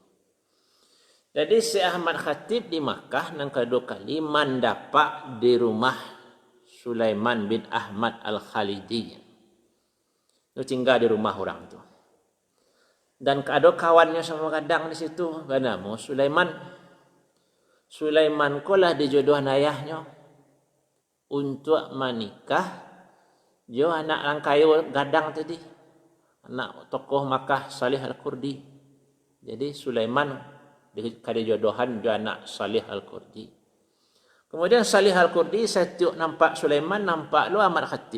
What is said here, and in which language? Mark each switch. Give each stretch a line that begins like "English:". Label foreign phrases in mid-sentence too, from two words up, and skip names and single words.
Indonesian: Jadi Syekh Ahmad Khatib di Makkah yang kedua kali mendapat di rumah Sulaiman bin Ahmad Al-Khalidi. Itu tinggal di rumah orang tu. Dan ada kawannya sama kadang di situ, bernama Sulaiman. Sulaiman kolah dijodoh ayahnya untuk menikah jo anak langkayu gadang tadi. Anak tokoh Makkah Salih Al-Kurdi. Jadi Sulaiman kali jodohan jo anak Salih Al-Kurdi. Kemudian Salih Al-Kurdi setiap nampak Sulaiman, nampak lu Ahmad Khatib.